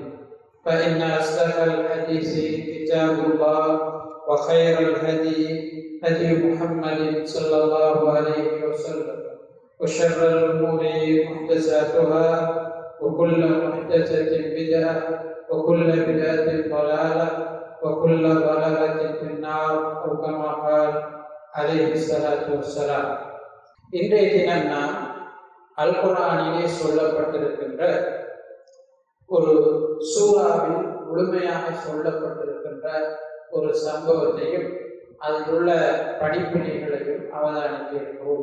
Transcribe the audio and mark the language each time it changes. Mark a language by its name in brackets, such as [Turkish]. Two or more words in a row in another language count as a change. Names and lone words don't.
[Arabic] فإن أصدق الحديث كتاب الله وخير الهدي هدي محمد صلى الله عليه وسلم وشر الأمور محدثاتها وكل محدثة بدعة وكل بدعة ضلالة وكل ضلالة في النار أو كما قال عليه الصلاة والسلام. [Tamil] இன்றைய தினம் நாம் அல் குர்ஆனிலே சொல்லப்பட்டிருக்கின்ற ஒரு சூறாவில் முழுமையாக சொல்லப்பட்டிருக்கின்ற ஒரு சம்பவத்தையும் அதில் உள்ள படிப்பினைகளையும் அவதானிக்க இருக்கிறோம்.